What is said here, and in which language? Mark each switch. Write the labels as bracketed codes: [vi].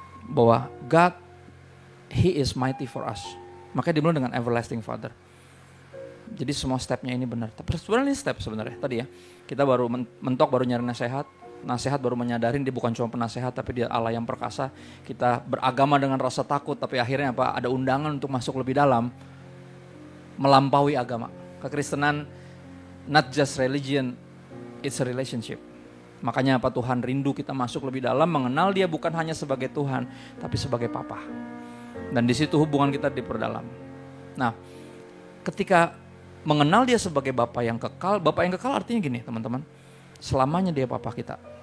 [en] Bahwa God, He is mighty for us. [id] Makanya dia bilang dengan [en] everlasting Father. [id] Jadi semua stepnya ini benar. Tapi sebenarnya ini step sebenarnya. Tadi ya, kita baru mentok, baru nyari nasihat. Nasihat baru menyadarin dia bukan cuma penasehat, tapi dia Allah yang perkasa. Kita beragama dengan rasa takut, tapi akhirnya apa? Ada undangan untuk masuk lebih dalam. Melampaui agama. [en] Kekristenan, not just religion, it's a relationship. [id] Makanya apa? Tuhan rindu kita masuk lebih dalam, mengenal dia bukan hanya sebagai Tuhan, tapi sebagai Papa. Dan di situ hubungan kita diperdalam. Nah, ketika mengenal dia sebagai Bapa yang kekal artinya gini teman-teman, selamanya dia Papa kita.